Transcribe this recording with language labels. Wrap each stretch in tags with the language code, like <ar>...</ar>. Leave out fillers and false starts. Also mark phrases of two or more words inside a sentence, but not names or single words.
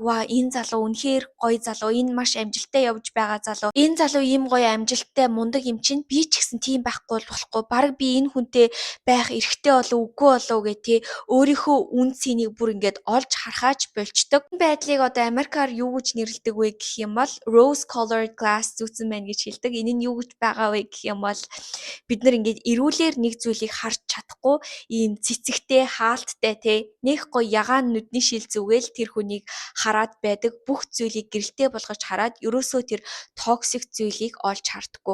<mn>Ва энэ залуу үнэхээр гоё залуу, энэ маш амжилттай явж байгаа залуу. Энэ залуу ийм гоё амжилттай мундаг юм чинь би ч гэсэн тийм байхгүй болохгүй. Бараг би энэ хүнтэй байх эрхтэй болов үгүй болов гэх тий өөрийнхөө үн цэнийг бүр ингээд олж харахаач болчдөг. Энэ байдлыг одоо Америкаар юу гэж нэрлэдэг вэ гэх юм бол</mn> <en>rose colored glass</en> <mn>зүүцэн байна гэж хэлдэг. Энэ нь юу гэж байгаа вэ гэх юм бол бид нар ингээд эрүүлэр нэг зүйлийг харж чадахгүй ийм цэцэгтэй хаалттай тий нэг гоё ягаан нүдний шил зүгээл тэр хүнийг хараад байдаг. Бүх зүйлийг гэрэлтэй болгож хараад ерөөсөө тэр токсик зүйлийг олж хардггүй.</mn>